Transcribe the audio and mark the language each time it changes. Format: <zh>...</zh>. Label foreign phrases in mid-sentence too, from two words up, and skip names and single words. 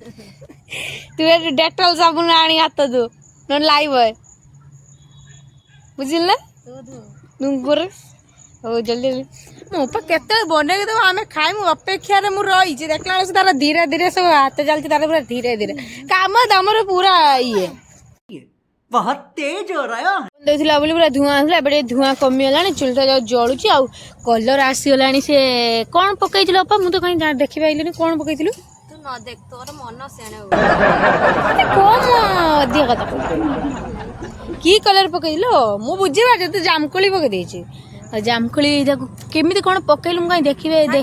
<or>ତୁ ଏଠି ଡେଟଲ ସାବୁନ ଆଣି ହାତ ଧୋ। ନହେଲେ ଲାଇବୟ। ବୁଝିଲ ନା नुंगुर ହଉ ଜଲ୍ଦି ମୋ ଅପା କେତେବେଳେ ବନେଇକି ଦେବ ଆମେ ଖାଇମୁ ଅପେକ୍ଷାରେ ମୁଁ ରହିଛି ଦେଖିଲା ବେଳକୁ ତାର ଧୀରେ ଧୀରେ ସବୁ ହାତ ଚାଲିଛି ତାର ପୁରା ଧୀରେ ଧୀରେ କାମ ଦାମର ପୁରା ଇଏ</or> <hi>बहुत तेज हो रहा है</hi> <or>ଦେଇଥିଲା ବୋଲି ପୁରା ଧୂଆଁ ହେଉଥିଲା ଏବେ ଟିକେ ଧୂଆଁ କମିଗଲାଣି ଚୁଲିଟା ଯାଉ ଜଳୁଛି ଆଉ କଲର ଆସିଗଲାଣି ସେ କ'ଣ ପକେଇଥିଲୁ ଅପା ମୁଁ ତ କାହିଁ ଦେଖିପାରିଲିନି କ'ଣ ପକେଇଥିଲୁ ତୁ ନ ଦେଖ ତୋର ମନ ସେଣେ କମ ଅଧିକ କଥା କି କଲର ପକେଇଥିଲୁ ମୁଁ ବୁଝିପାରୁଛି ତୁ ଜାମୁକୋଳି ପକେଇ ଦେଇଛୁ ଜାମୁକୋଳି ତାକୁ କେମିତି କ'ଣ ପକେଇଲୁ ମୁଁ କାହିଁ ଦେଖିବେ ଦେ</or>